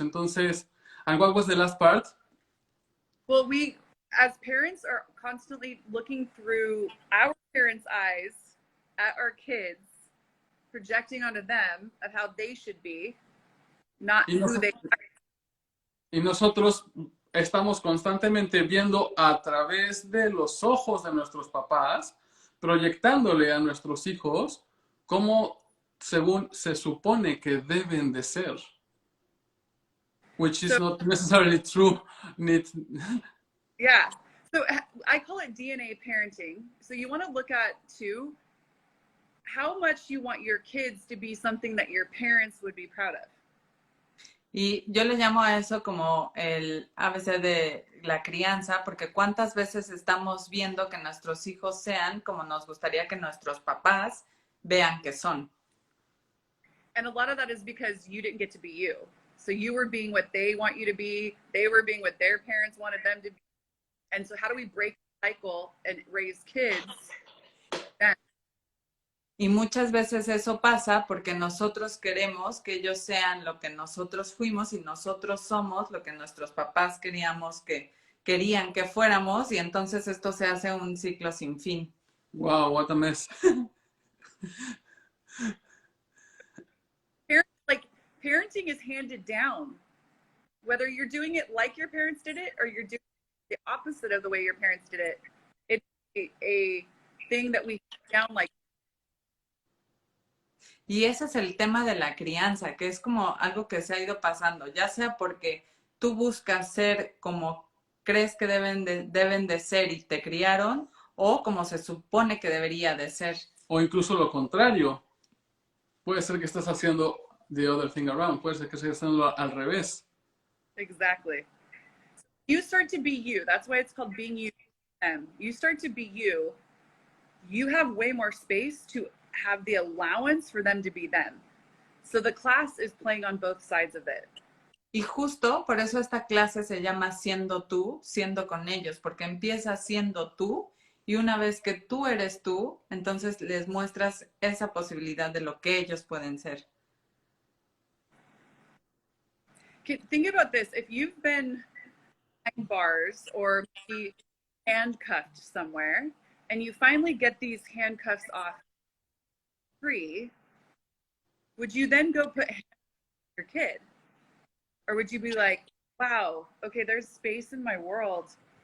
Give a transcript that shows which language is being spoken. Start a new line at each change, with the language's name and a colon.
Spanish: Entonces,
English: and what was the last part? Well, we, as parents, are constantly looking through our parents' eyes at our kids, projecting onto them of how they should be, not who they are.
Spanish: Y nosotros estamos constantemente viendo a través de los ojos de nuestros papás, proyectándole a nuestros hijos cómo según se supone que deben de ser.
English: Which is not necessarily true. Yeah. So I call it DNA parenting. So you want to look at too how much you want your kids to be something that your parents would be proud of.
Spanish: Y yo le llamo a eso como el ABC de la crianza, porque cuántas veces estamos viendo que nuestros hijos sean como nos gustaría que nuestros papás vean que son.
English: And a lot of that is because you didn't get to be you. So you were being what they want you to be. They were being what their parents wanted them to be. And so how do we break the cycle and raise kids then?
Spanish: Y muchas veces eso pasa porque nosotros queremos que ellos sean lo que nosotros fuimos y nosotros somos lo que nuestros papás querían que fuéramos, y entonces esto se hace un ciclo sin fin.
English: Wow, what a mess. Parenting is handed down. Whether you're doing it like your parents did it or you're doing the opposite of the way your parents did it, it's a thing that we hand down like.
Spanish: Y ese es el tema de la crianza, que es como algo que se ha ido pasando, ya sea porque tú buscas ser como crees que deben de ser y te criaron, o como se supone que debería de ser. O incluso lo contrario. Puede ser que estés haciendo
English: the other thing around.
Spanish: Puede ser que estés haciendo al revés.
English: Exactly. You start to be you. That's why it's called being you. You start to be you. You have way more space to have the allowance for them to be them. So the class is playing on both sides of it.
Spanish: Y justo por eso esta clase se llama Siendo tú, siendo con ellos, porque empiezas siendo tú y una vez que tú eres tú, entonces les muestras esa posibilidad de lo que ellos pueden ser.
English: Think about this. If you've been behind bars or maybe handcuffed somewhere and you finally get these handcuffs off free, would you then go put hands on your kid? Or would you be like, wow, okay, there's space in my world